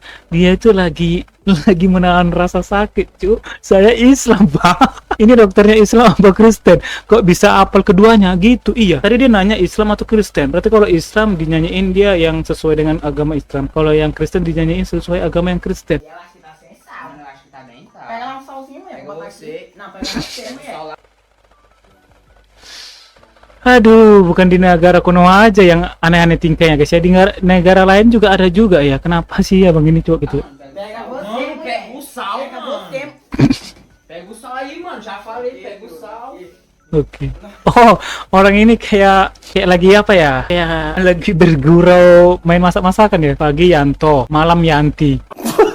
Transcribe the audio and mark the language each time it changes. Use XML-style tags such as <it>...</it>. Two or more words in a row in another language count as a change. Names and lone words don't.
<id>Dia itu lagi menahan rasa sakit, cu. Saya Islam, Pak. Ini dokternya Islam apa Kristen? Kok bisa apel keduanya gitu? Iya. Tadi dia nanya Islam atau Kristen. Berarti kalau Islam dinyanyiin dia yang sesuai dengan agama Islam. Kalau yang Kristen dinyanyiin sesuai agama yang Kristen.</id> <pt>Eu acho que tá sem sal, né? Eu acho que tá bem sal. Pega lá um salzinho mesmo, bota aqui. Não, pega você mesmo.</pt> <id>Aduh, bukan di negara kuno aja yang aneh-aneh tingkahnya guys ya. Di negara lain juga ada juga ya. Kenapa sih ya bang ini coba gitu?</id> <pt>Pega você, pega o sal, pega você. Pega o sal aí, mano. Já falei, pega o sal.</pt> <id>Oke. Oh, orang ini kayak lagi apa ya? Kayak lagi bergurau main masak-masakan ya. Pagi Yanto, malam Yanti.</id>